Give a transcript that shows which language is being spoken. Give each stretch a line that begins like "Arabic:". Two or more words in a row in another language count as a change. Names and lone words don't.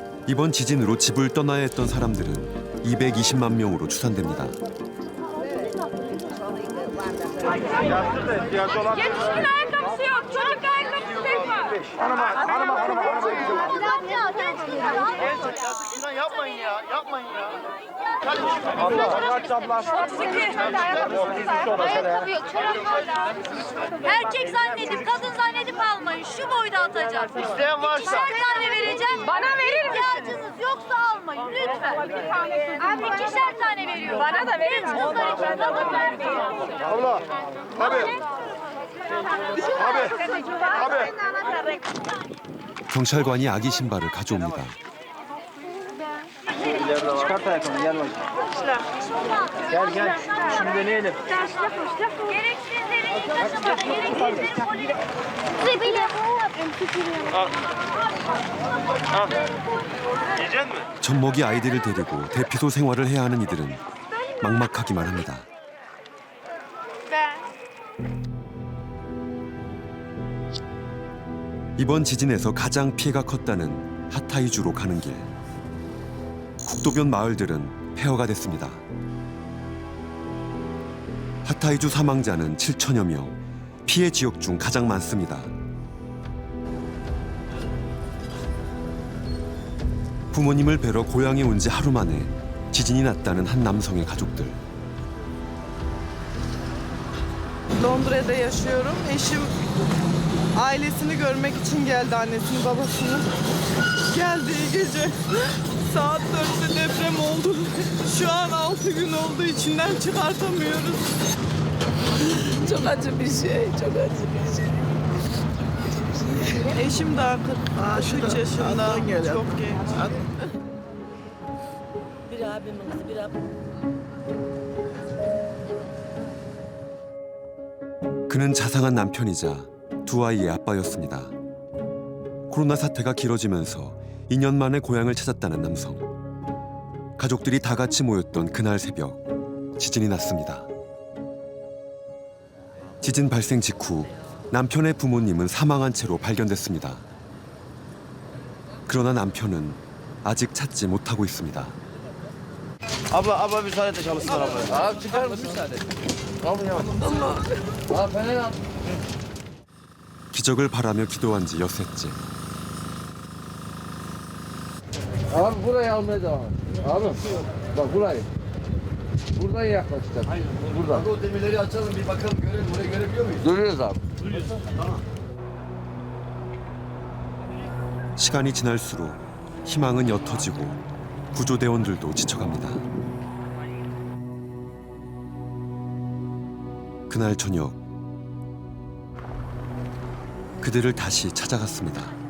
Korean: 이번 지진으로 집을 떠나야 했던 사람들은 220만 명으로 추산됩니다.
Turkish: Yetişkin ayakkabısı yok. Çocuk ayakkabısı tek var. İnan yapmayın ya, yapmayın ya. Ayakkabı yok. Çorap var. Erkek zannedip, kadın zannedip almayın. Şu boyda atacak. İsteyen varsa. İkişer tane vereceğim. Bana verir misin? İhtiyacınız yoksa almayın lütfen. Abi ikişer tane veriyorum. Bana da verir misin? Kızlar için kadın vermiyor. Abla, abi. Abi.
Korean: 경찰관이 아기 신발을 가져옵니다.
Turkish: Çıkart ayakkabını gel bakayım. Gel. Şunu deneyelim. Gereksizleri taşıma. Gereksizleri polis. Yiyecek mi?
Korean: 젖먹이 아이들을 데리고 대피소 생활을 해야 하는 이들은 막막하기만 합니다. 이번 지진에서 가장 피해가 컸다는 하타이주로 가는 길. 국도변 마을들은 폐허가 됐습니다. 하타이주 사망자는 7천여 명, 피해 지역 중 가장 많습니다. 부모님을 뵈러 고향에 온 지 하루 만에 지진이 났다는 한 남성의 가족들.
Turkish: Londra'da yaşıyorum. Eşim ailesini görmek için geldi, annesini babasını. Geldiği gece saat 4'te deprem oldu. Şu an 6 gün oldu, içinden çıkartamıyoruz. Çok acı bir şey, çok acı bir şey. Eşim daha 43 yaşında, çok genç. Bir abimin kızı, bir abim.
Korean: 그는 자상한 남편이자 두 아이의 아빠였습니다. 코로나 사태가 길어지면서 2년 만에 고향을 찾았다는 남성. 가족들이 다 같이 모였던 그날 새벽, 지진이 났습니다. 지진 발생 직후 남편의 부모님은 사망한 채로 발견됐습니다. 그러나 남편은 아직 찾지 못하고 있습니다.
Turkish: Abla müsaade et de çalışsınlar abla. Abi çıkar mısın? Müsaade. Abi ya. Abi ben al.
Korean: 기적을 바라며 기도한 지 엿새째.
Turkish: Abi burayı almaya devam et. Abi bak burayı. Buradan yaklaşacağız. Buradan. O demirleri açalım bir bakalım görelim. Burayı görebiliyor muyuz? Duruyoruz abi.
Korean: 시간이 지날수록 희망은 옅어지고 구조대원들도 지쳐갑니다. 그날 저녁 그들을 다시 찾아갔습니다.